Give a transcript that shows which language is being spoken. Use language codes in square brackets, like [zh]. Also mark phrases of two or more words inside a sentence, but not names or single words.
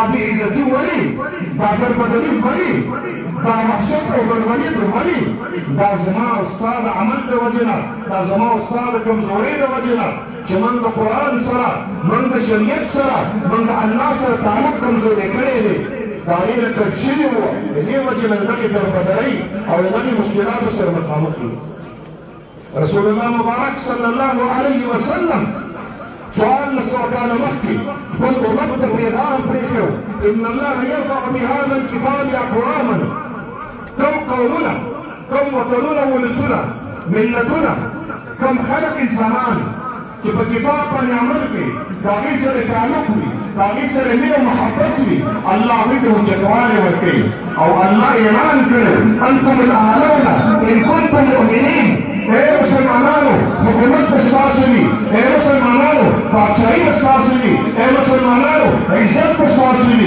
[ps] بې عزتي ولې دا دربدري ولې دا وحشت او بربریت ولې دا زما او ستا د عمل د وجې نه دا زما او ستا د کمزورۍ د وجې نه چې موږ د قرآن سره موږ د شریعت سره موږ د الله سره تعلق کمزوری کړی دی د هغې نه کټ شوي وو د دې وجې نه د دغې دربدرۍ او د دغې مشکلاتو سره مخامخ یو رسول الله مبارک [ar] صلی الله علیه وسلم [ps] سؤال للسؤال مخکې بل امت ته پیغام پرېښی [ar] ان الله يرفع بهذا الكتاب اقواما [ps] کم قومونه کم وطنونه ولسونه ملتونه کم خلق انسانان چې په کتاب باندې عمل کوي د هغې سره تعلق وي د هغې سره مینه محبت وي الله هغوی ته اوچتوالی ورکوي او الله اعلان کړی [ar] انتم الاعلون ان کنتم مؤمنین [ps] اے مسلمانانو حکومت به ستاسو وي اے مسلمانانو بادشاهي به ستاسو وي اے مسلمانانو عزت به ستاسو وي